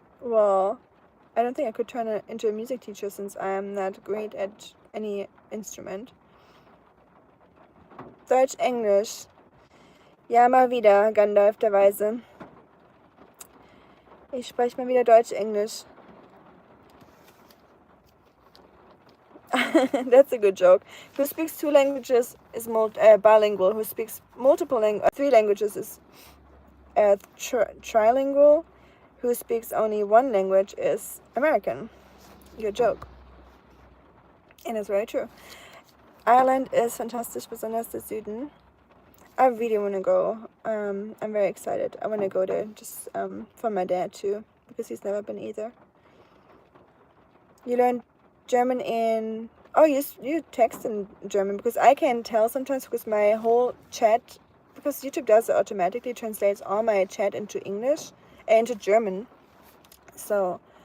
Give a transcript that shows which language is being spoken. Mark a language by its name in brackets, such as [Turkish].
[English] Well, I don't think I could turn into a music teacher since I am not great at any instrument. [German] Deutsch, Englisch. Ja, mal wieder, Gandalf der Weise. Ich spreche mal wieder Deutsch, Englisch. [English] That's a good joke. Who speaks 2 languages is bilingual. Who speaks 3 languages is trilingual. Who speaks only 1 language is American. Good joke. And it's very true. [German] Ireland is fantastisch, besonders der Süden. [English] I really want to go. I'm very excited. I want to go there just for my dad too, because he's never been either. You learn German in... Oh, you text in German, because I can tell sometimes, because my whole chat, because YouTube does it automatically, translates all my chat into English, into German. So...